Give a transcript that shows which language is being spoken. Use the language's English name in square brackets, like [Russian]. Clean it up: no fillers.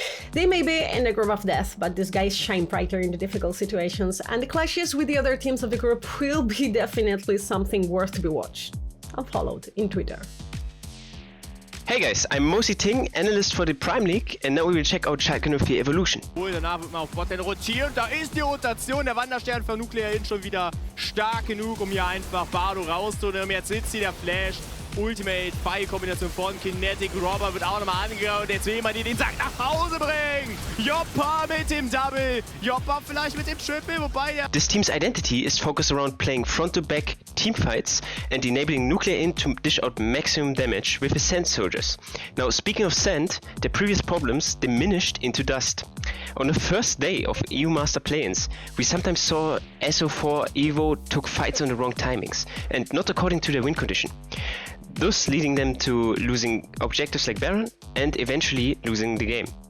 [English] They may be in the group of death, but these guys shine brighter in the difficult situations, and the clashes with the other teams of the group will be definitely something worth to be watched and followed in Twitter. Hey guys, I'm Mosi Ting, analyst for the Primeleague, and now we will check out Schalke 04 Evolution. [German] Danach wird man auf Bot rotieren. Da ist die Rotation. Der Wanderstern von Nuclear schon wieder stark genug, um hier einfach Bardo rauszunehmen. Jetzt sitzt hier der Flash. Ultimate, Fire-Kombination von Kinetic. Robber wird auch nochmal angehauen. Jetzt will man den Sack nach Hause bringen. Joppa mit dem Double. Joppa vielleicht mit dem Triple, wobei ja... [English] This team's identity is focused around playing front-to-back teamfights and enabling Nuclear Int to dish out maximum damage with his Sand soldiers. Now, speaking of Sand, their previous problems diminished into dust. On the first day of EUMaster play-ins, we sometimes saw SO4 Evo took fights on the wrong timings and not according to their win condition, thus leading them to losing objectives like Baron and eventually losing the game.